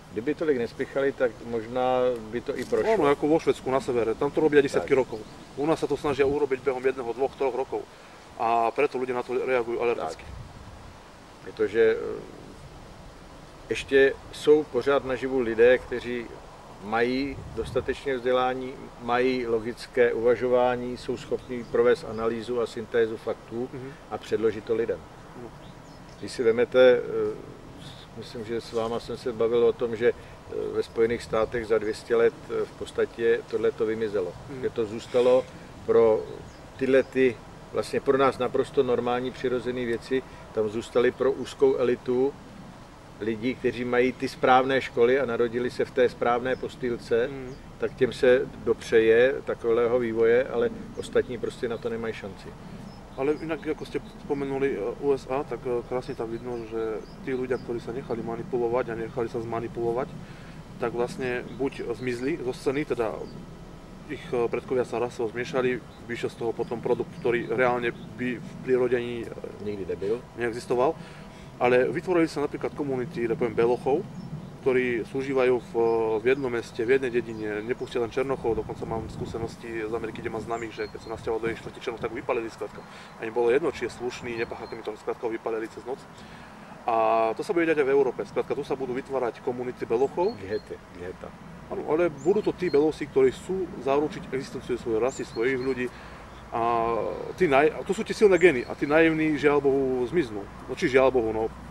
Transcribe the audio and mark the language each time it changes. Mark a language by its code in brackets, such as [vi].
[cs] Kdyby tolik nespěchali, tak možná by to i prošlo. [sk] No, ako vo Švédsku na severe, tam to robia desiatky rokov. U nás sa to snažia urobiť behom 1, 2, 3 rokov. A preto ľudia na to reagujú alergicky. [cs] Protože ještě jsou pořád naživu lidé, kteří mají dostatečné vzdělání, mají logické uvažování, jsou schopni provést analýzu a syntézu faktů a předložit to lidem. Když si vemete, myslím, že s váma jsem se bavil o tom, že ve Spojených státech za 200 let v podstatě tohle to vymizelo. Že to zůstalo pro tyhle vlastně pro nás naprosto normální přirozené věci, tam zůstaly pro úzkou elitu lidí, kteří mají ty správné školy a narodili se v té správné postýlce, tak těm se dopřeje takového vývoje, ale ostatní prostě na to nemají šanci. [sk] Ale inak, ako ste spomenuli USA, tak krásne tam vidno, že tí ľudia, ktorí sa nechali manipulovať a nechali sa zmanipulovať, tak vlastne buď zmizli zo scény, teda ich predkovia sa rasovo zmiešali, vyšiel z toho potom produkt, ktorý reálne by v prírode ani nikdy neexistoval. Ale vytvorili sa napríklad komunity, poviem, belochov, ktorí súžívajú v jednom meste, v jednej dedine, nepustia len černochov, dokonca mám skúsenosti z Ameriky, kde mám známych, že keď sa nasťahoval do ich štvrti černoch, tak vypalili skrátka. A im bolo jedno, či je slušný, nepácha, mi to skrátka vypalili cez noc. A to sa bude diať aj v Európe. Skrátka, tu sa budú vytvárať komunity belochov. Geta. Áno, ale budú to tí belosi, ktorí chcú zaručiť existenciu svojej rasy, svojich ľudí. A to sú tie silné gény a tí naivní, žiaľ Bohu, zmiznú. No či žiaľ Bohu, no.